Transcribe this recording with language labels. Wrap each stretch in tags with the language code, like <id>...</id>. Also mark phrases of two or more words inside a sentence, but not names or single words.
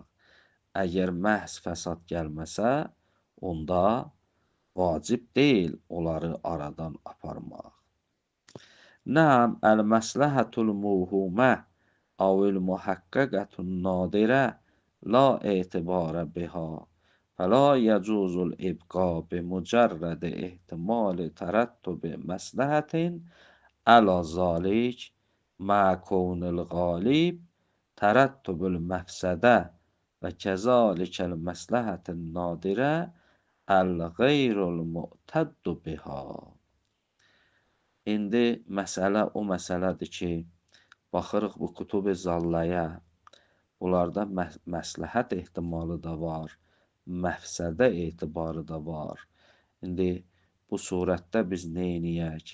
<az>Əgər məhz fəsad gəlməsə, onda vacib deyil onları aradan aparmaq.</az> <ar>نعم المصلحة المهمة أو المحققة نادرة لا اعتبار بها. فلا يجوز الإبقاء بمجرد احتمال ترتب مصلحة على ذلك مع كون الغالب ترتب المفسدة وكذلك المصلحة النادرة الغير المعتد بها.</ar> <az>İndi məsələ o məsələdir ki, baxırıq bu kutub-i zallaya, bunlarda məsləhət ehtimalı da var, məfsədə etibarı da var. İndi bu surətdə biz neyniyək?</az>